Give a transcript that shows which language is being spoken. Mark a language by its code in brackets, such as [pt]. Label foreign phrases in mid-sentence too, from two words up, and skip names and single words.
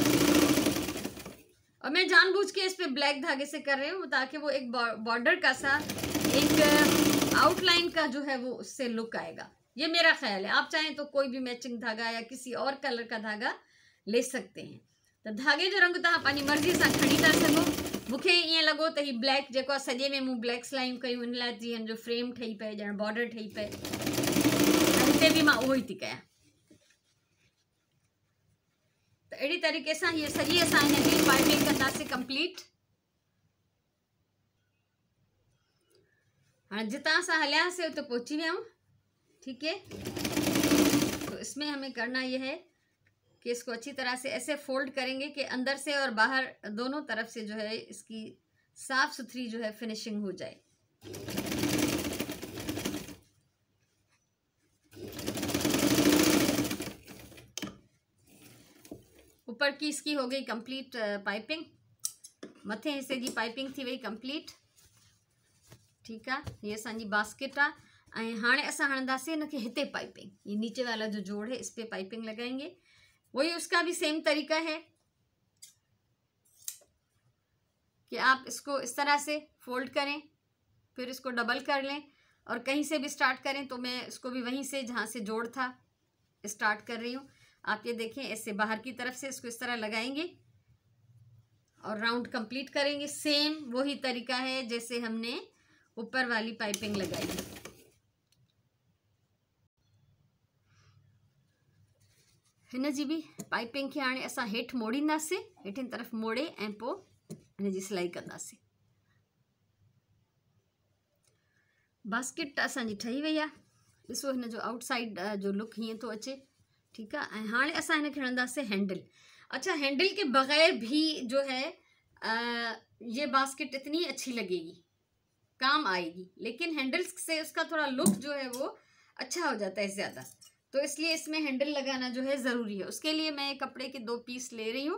[hi] और मैं जानबूझ के इस पे ब्लैक धागे से कर रही हूँ ताकि वो एक बॉर्डर का सा एक आउटलाइन का जो है वो उससे लुक आएगा। ये मेरा ख्याल है, आप चाहें तो कोई भी मैचिंग धागा या किसी और कलर का धागा ले सकते हैं। [sd] तो धागे जो रंग तव्हां पंहिंजी मर्ज़ी सां खणी था सघो। मूंखे ईअं लॻो त ही ब्लैक जेको आहे सॼे में मूं ब्लैक सिलायूं कयूं, इन लाइ जीअं जो फ्रेम ठही पए, ॼण बॉर्डर ठही पए, हिते बि मां उहो ई थी कयां। तो अड़ी [hi] तरीक़े से ये [sd] सॼी असां हिन जी पाइपिंग कंदासीं कंप्लीट। हाँ जितां असां हलियासीं उते पहुची विया। [hi] ठीक है, तो इसमें हमें करना ये है कि इसको अच्छी तरह से ऐसे फोल्ड करेंगे कि अंदर से और बाहर दोनों तरफ से जो है इसकी साफ सुथरी जो है फिनिशिंग हो जाए। ऊपर की इसकी हो गई कंप्लीट पाइपिंग, [sd] मथे हिस्से जी पाइपिंग थी वई कंप्लीट। [hi] ठीक है, [sd] ये असांजी बास्केट आहे। हाणे असां हणंदासीं हिनखे हिते पाइपिंग, [hi] ये नीचे वाला जो जोड़ है इस पे पाइपिंग लगाएंगे। वही उसका भी सेम तरीका है कि आप इसको इस तरह से फोल्ड करें, फिर इसको डबल कर लें और कहीं से भी स्टार्ट करें। तो मैं इसको भी वहीं से जहाँ से जोड़ था स्टार्ट कर रही हूँ। आप ये देखें, ऐसे बाहर की तरफ से इसको इस तरह लगाएंगे और राउंड कंप्लीट करेंगे। सेम वही तरीका है जैसे हमने ऊपर वाली पाइपिंग लगाई है। [sd] हिन जी भी पाइपिंग खे हाणे असां हेठि मोड़ींदासीं, हेठिन तरफ़ मोड़े ऐं पोइ हिन जी सिलाई कंदासीं। बास्केट असांजी ठही वई आहे। ॾिसो हिन जो आउटसाइड जो लुक हीअं थो अचे। [hi] ठीक है, [sd] हाणे असां हिनखे हणंदासीं हैंडल। [hi] अच्छा, हैंडल के बगैर भी जो है ये बास्केट इतनी अच्छी लगेगी, काम आएगी, लेकिन हैंडल से उसका थोड़ा लुक जो है वो अच्छा हो जाता है ज़्यादा। तो इसलिए इसमें हैंडल लगाना जो है ज़रूरी है। उसके लिए मैं कपड़े के 2 पीस ले रही हूँ।